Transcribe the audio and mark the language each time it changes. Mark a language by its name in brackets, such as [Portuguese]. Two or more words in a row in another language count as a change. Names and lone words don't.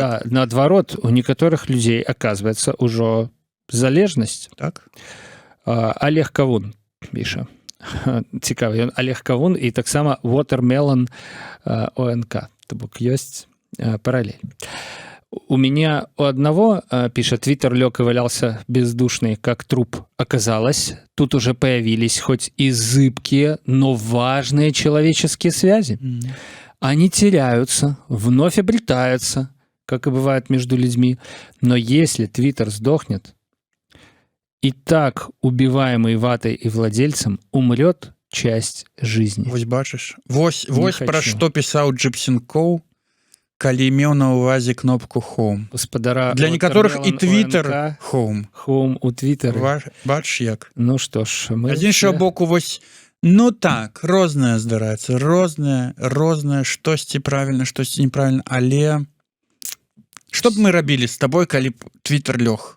[Belarusian] Да, наадварот, у некаторых людзей, аказваецца, ужо залежнасць. Так. Олег Кавун піша. Цікава, ён Олег Кавун і таксама Watermelon ОНК. То бок ёсць паралель. [Russian] У меня у одного, пишет, твиттер лег и валялся бездушный, как труп. Оказалось, тут уже появились хоть и зыбкие, но важные человеческие связи. Они теряются, вновь обретаются, как и бывает между людьми. Но если твиттер сдохнет, и так убиваемый ватой и владельцем умрет часть жизни. [Belarusian] Вось бачыш. Вось пра што пісаў Джипсенкоў, калі меў на ўвазе кнопку «Home». Гаспадара, для некаторых і твітер «Home». «Home» у твітары. Бач як. Ну што ж, мы... З іншага боку, вось, ну так, рознае здараецца, рознае, штосьці правільна, штосьці неправільна, але што б мы рабілі з табой, калі б твітер лёг?